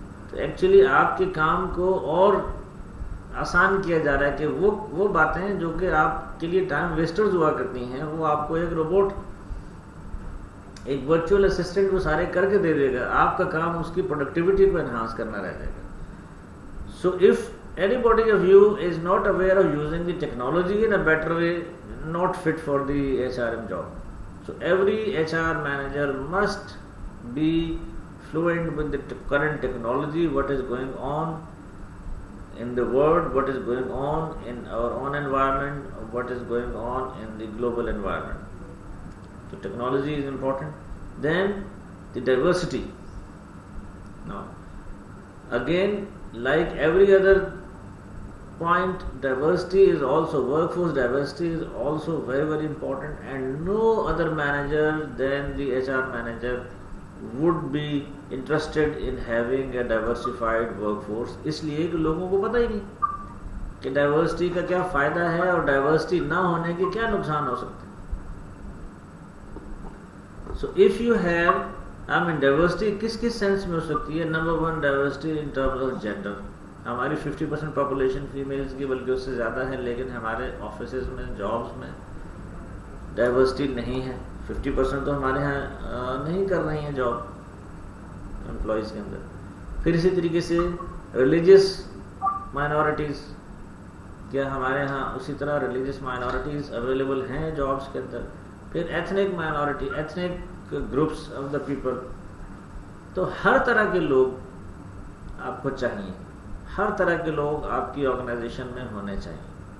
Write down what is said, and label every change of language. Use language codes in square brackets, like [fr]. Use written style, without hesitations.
[ur] تو ایکچولی آپ کے کام کو اور آسان کیا جا رہا ہے کہ وہ باتیں جو کہ آپ کے لیے ٹائم ویسٹرز ہوا کرتی ہیں وہ آپ کو ایک روبوٹ, ایک ورچوئل اسسٹنٹ وہ سارے کر کے دے دے گا. آپ کا کام اس کی پروڈکٹیوٹی کو انہانس کرنا رہ جائے گا. [en] So if anybody of you is not aware of using the technology in a better way, not fit for the HRM job. So every HR manager must be fluent with the current technology, what is going on in the world, what is going on in our own environment, what is going on in the global environment. So technology is important. Then the diversity. Now again, like every other point, diversity is also, workforce diversity is also very very important, and no other manager than the HR manager would be interested in having a diversified workforce. [ur] اس لیے کہ لوگوں کو پتہ ہی نہیں کہ diversity کا کیا فائدہ ہے اور ڈائیورسٹی نہ ہونے کے کیا نقصان ہو سکتے ہیں. [en] So if you have, I mean diversity [ur] کس کس سینس میں ہو سکتی ہے. [en] Number 1 diversity in terms of gender. [ur] ہماری 50% پاپولیشن فیمیلز کی بلکہ اس سے زیادہ ہے, لیکن ہمارے آفیسز میں جابس میں ڈائیورسٹی نہیں ہے. 50% تو ہمارے ہاں نہیں کر رہی ہیں جاب امپلائیز کے اندر. پھر اسی طریقے سے ریلیجیس مائنورٹیز, کیا ہمارے ہاں اسی طرح ریلیجیس مائنورٹیز اویلیبل ہیں جابس کے اندر. [en] پھر ethnic minority, ethnic groups of the people. [ur] تو ہر طرح کے لوگ آپ کو چاہیے, ہر طرح کے لوگ آپ کی آرگنائزیشن میں ہونے چاہیے.